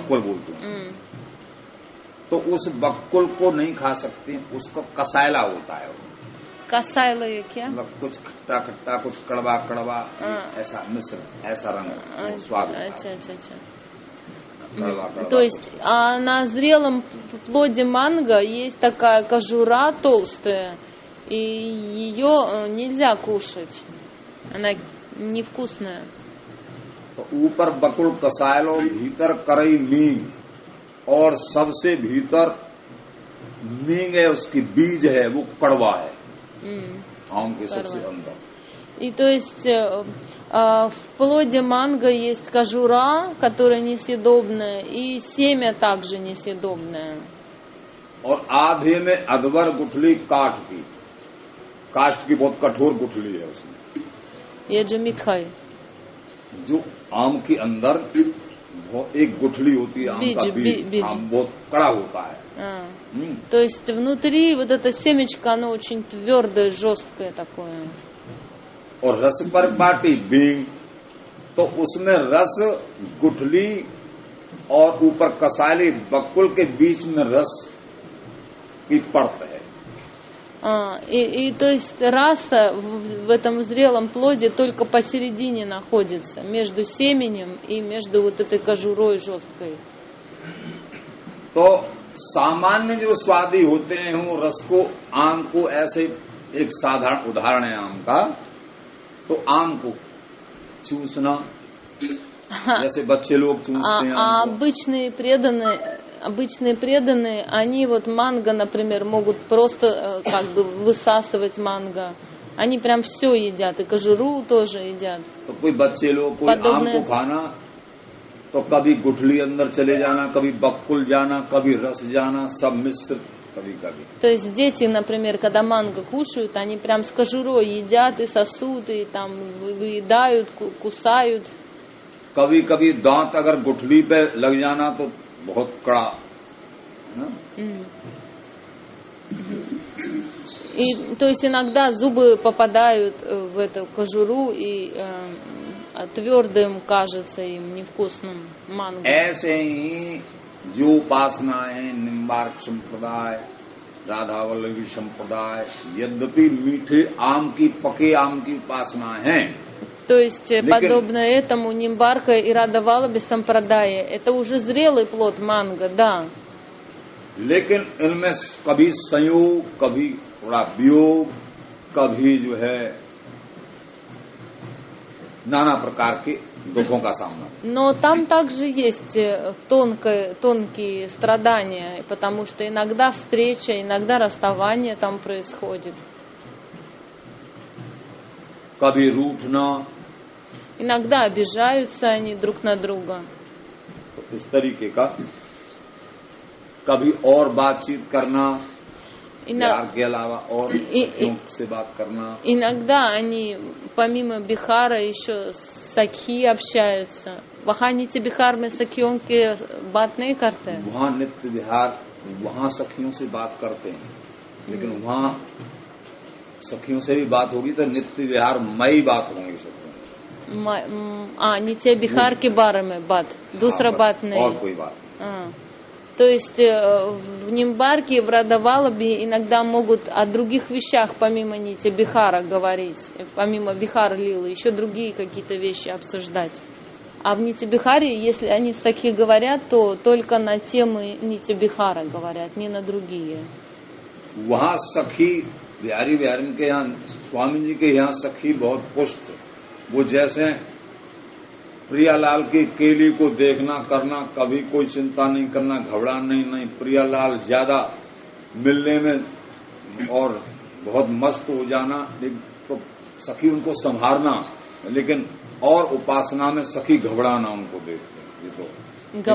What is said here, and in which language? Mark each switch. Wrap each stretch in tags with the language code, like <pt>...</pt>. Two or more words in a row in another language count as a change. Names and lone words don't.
<hi>बकुल बोलते हैं. तो उस बकुल को नहीं खा सकते, उसको कसायला होता है. कसायला ये क्या? मतलब कुछ खट्टा खट्टा, कुछ कड़वा कड़वा, ऐसा मिश्र, ऐसा रंग, स्वाद. अच्छा अच्छा अच्छा. कड़वा.</hi> <ru>То есть на зрелом плоде манго есть такая кожура толстая, и ее нельзя кушать. Она невкусная.</ru> <hi>तो ऊपर बकुल कसायलो, भीतर करई मींग, और सबसे भीतर मींग है, उसकी बीज है, वो कड़वा है. आम के सबसे अंदर.</hi> <ru>И то есть в плоде манго есть кожура, которая несъедобная, и семя также несъедобное.</ru> <hi>और आधे में अधवर गुठली काष्ठ की बहुत कठोर गुठली है उसमें. ये जो मिठाई, जो आम के अंदर एक गुठली होती है, आम का बीज, आम बहुत कड़ा होता है.</hi> <ru>То есть внутри вот это семечко, оно очень твердое, жесткое такое.</ru> <hi>और रस पर पाटी बींग, तो उसमें रस गुठली और ऊपर कसाली बकुल के बीच में रस की परत है.</hi> <ru>И то есть раса в этом зрелом плоде только посередине находится, между семенем и между вот этой кожурой жесткой.</ru> <hi>तो सामान्य जो स्वादी होते हैं वो रस को, आम को, ऐसे एक साधारण उदाहरण है आम का, तो आम को चूसना, जैसे बच्चे लोग चूसते हैं.</hi> <ru>Обычные преданные, они вот манго, например, могут просто как бы высасывать манго. Они прям все едят, и кожуру тоже едят.</ru> <hi>तो कोई बच्चे लोग कोई आम को खाना, तो कभी गुठली अंदर चले जाना, कभी बकुल जाना, कभी रस जाना, सब मिश्र कभी-कभी.</hi> <ru>То есть дети, например, когда манго кушают, они прям с кожурой едят и сосут, и там выедают, кусают.</ru> <hi>कभी-कभी दांत अगर गुठली पे लग जाना तो बहुत कड़ा.</hi> <ru>И то есть иногда зубы попадают в эту кожуру, и твердым кажется им, невкусным манго.</ru> <hi>ऐसे ही जो उपासनाएं निम्बार्क संप्रदाय, राधावल्लभी संप्रदाय, यद्यपि मीठे आम की, पके आम की उपासना है.</hi> <ru>То есть подобно этому Нимбарка и Радавалаби Сампрадая, это уже зрелый плод манго, да.</ru> <hi>लेकिन इनमें कभी संयोग, कभी थोड़ा वियोग, कभी जो है नाना प्रकार के दुखों का सामना.</hi> <ru>Но там также есть тонкие страдания, потому что иногда встреча, иногда расставание там происходит.</ru> <hi>कभी रूठना,</hi> <ru>иногда обижаются они друг на друга.</ru> <hi>तो इस तरीके का कभी और बातचीत करना, प्यार के अलावा और सखियों से बात करना.</hi> <ru>Иногда они помимо Бихара еще с सखी общаются.</ru> <hi>वहाँ नीचे बिहार में सखियों के बात नहीं करते हैं. वहाँ नित्य विहार, वहाँ सखियों से बात करते हैं, लेकिन वहाँ सखियों से भी बात होगी तो नित्य विहार मई बात होंगी सखियों से. नीचे बिहार के बारे में बात, दूसरा बात नहीं. और कोई बात.</hi> <ru>То есть в Нимбарке, в Радавалабе иногда могут о других вещах помимо Нитья Бихара говорить, помимо Бихар Лилы, еще другие какие-то вещи обсуждать. А в Нитья Бихаре, если они сакхи говорят, то только на темы Нитья Бихара говорят, не на другие.</ru> <hi>वहाँ सखी बिहारी बिहारी के यहाँ स्वामी जी के यहाँ सखी बहुत पुष्ट, वो जैसे प्रियालाल की केली को देखना करना, कभी कोई चिंता नहीं करना, घबराना नहीं, प्रियालाल ज्यादा मिलने में और बहुत मस्त हो जाना, तो सखी उनको संभालना, लेकिन और उपासना में सखी घबराना उनको देख के, ये तो</hi>